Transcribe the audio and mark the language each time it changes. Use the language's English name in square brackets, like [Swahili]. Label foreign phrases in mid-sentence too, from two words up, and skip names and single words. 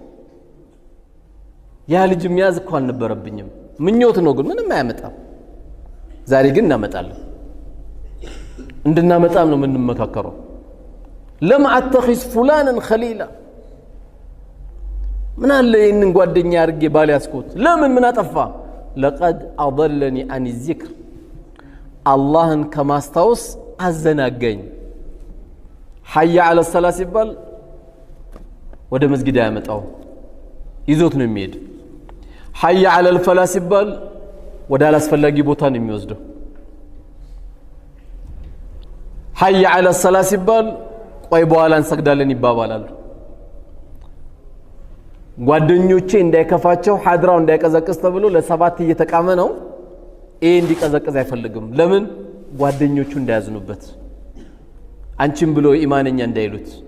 [Amharic] ያ ልጅ የሚያዝ እኮ አልነበረብኝም። ምኞት ነው ግን ምንም አያመጣም። ዛሬ ግን እናመጣለን። እንድናመጣም ነው የምንመካከረው። [Arabic] لم أتخذ فلانا خليلا [Amharic] ምን አለ ይህንን ጓደኛ አድርጌ ባልያዝኩት ለምን አጠፋ [Arabic] لقد أضلني عن الذكر [Amharic] አላህን ከማስታወስ አዘናገኝ [Arabic] حي على الصلاة [Amharic] ሲባል ወደ መስጊድ ያመጣው ይዞት ነው የሚሄድ [Arabic] حي على الفلاح [Amharic] ሲባል ወደ አላስፈላጊ ቦታ ነው የሚወስደው [Arabic] حي على الصلاة [Amharic] ሲባል ቆይ በኋላ እንሰግዳለን ይባባላሉ ጓደኞቼ እንዳይከፋቸው ሐድራው እንዳይቀዘቅዝ ተብሎ ለሰባት እየተቃመ ነው እንዲቀዘቅዝ አይፈልግም ለምን ጓደኞቹ እንዳያዝኑበት አንቺም ብሎ ኢማንኛ እንዳይሉት